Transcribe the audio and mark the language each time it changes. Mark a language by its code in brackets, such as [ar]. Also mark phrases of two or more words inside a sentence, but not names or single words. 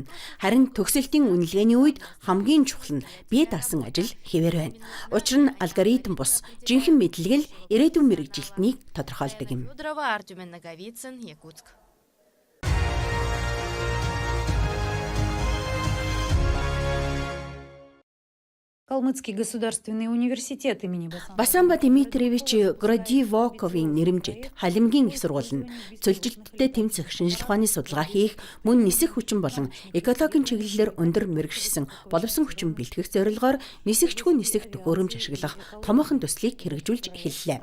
[mn] Харин төгсөлтийн үнэлгээний үед хамгийн чухал нь бие даасан ажил хэвээр байна. Учир нь алгоритм бус жинхэнэ мэдлэг л ирээдүйн мэргэжилтнийг тодорхойлдог юм. [ru] Калмыцкий государственный университет имени [mn] Басамба Дмитриевич Градивоковын нэрэмжит Халимгийн их сургууль нь цөлжилттэй тэмцэх шинжилх ухааны судалгаа хийх, мөн нисэх хүчин болон экологийн чиглэлээр өндөр мэргэшсэн боловсон хүчин бэлтгэх зорилгоор нисэгчгүй нисэх төхөөрөмж ашиглах томоохон төслийг хэрэгжүүлж эхэллээ.